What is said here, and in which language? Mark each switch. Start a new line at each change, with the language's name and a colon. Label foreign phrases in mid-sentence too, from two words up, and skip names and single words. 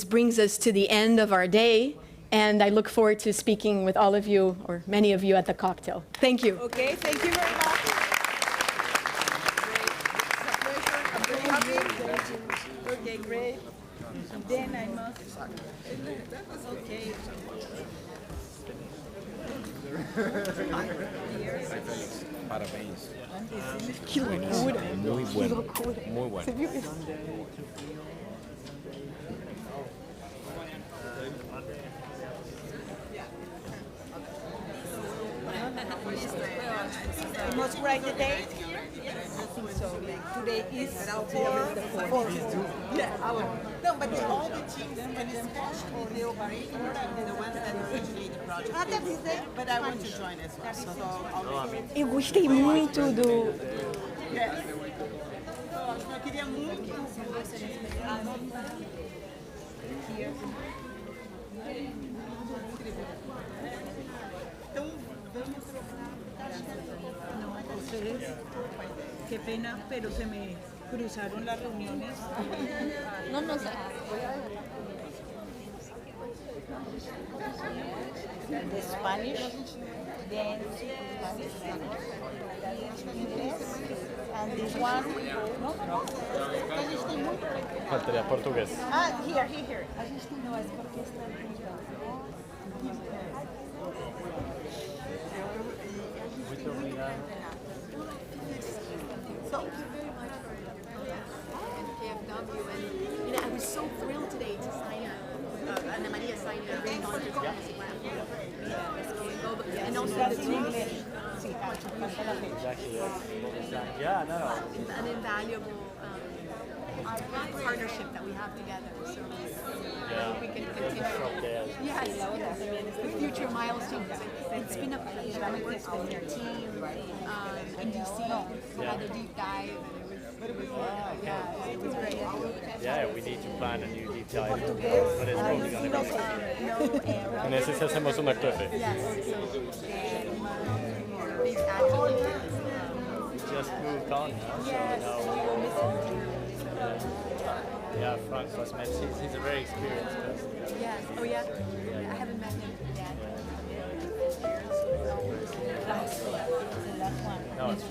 English: brings us to the end of our day, and I look forward to speaking with all of you, or many of you, at the cocktail. Thank you. Okay, thank you very much. Okay, great. Then I must. Okay.
Portuguese: Parabéns. Que loucura.
Spanish: Muy
Portuguese: Que
Spanish: bueno.
Portuguese: loucura.
Spanish: Muy bueno.
Portuguese: Você viu isso?
English: You must write the date here? Yes. So today is for yeah. No, but all the teams and especially the operator and the ones that originate the project. That is it. But I want to join as well. So I'll
Portuguese: Eu gostei muito do... Yes. Eu queria muito. Então, vamos trocar.
Spanish: No, ustedes, qué pena, pero se me cruzaron las reuniones. No, no sé.
English: The Spanish, then Spanish, English, and this one.
Spanish: No, no, Faltaría portugués.
English: Ah, here.
Portuguese: Muito obrigado.
English: Thank you very much for KFW, and I was so thrilled today to sign Ana Maria signed a very non-diplomacy and also the two Exactly. Yeah, no. an invaluable partnership that we have together. So I hope we can continue. Yes, the future milestones. It's been a pleasure. I worked with your team in DC. We had a deep dive, and it was great. Yeah, we need to plan a new deep dive, but it's probably going to be.
Spanish: En ese sí hacemos una clase.
English: Big advocate. Just moved on now, so now yeah, Frank Cosmet, he's a very experienced person. Yes. Oh yeah. I haven't met him yet. No, it's